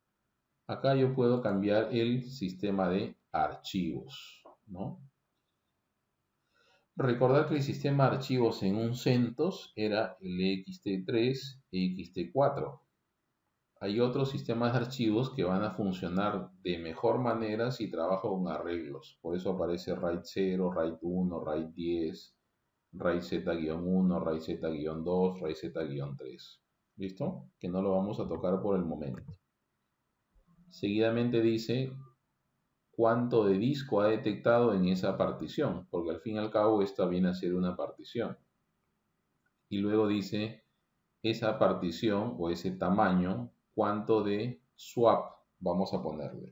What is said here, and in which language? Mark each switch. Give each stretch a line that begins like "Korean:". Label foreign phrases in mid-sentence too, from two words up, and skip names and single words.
Spanish: Acá yo puedo cambiar el sistema de archivos, ¿no? Recordar que el sistema de archivos en un CentOS era el ext3, ext4. Hay otros sistemas de archivos que van a funcionar de mejor manera si trabajo con arreglos. Por eso aparece RAID 0, RAID 1, RAID 10, RAID Z-1, RAID Z-2, RAID Z-3. ¿Listo? Que no lo vamos a tocar por el momento. Seguidamente dice cuánto de disco ha detectado en esa partición, porque al fin y al cabo esta viene a ser una partición. Y luego dice esa partición o ese tamaño, cuánto de swap vamos a ponerle.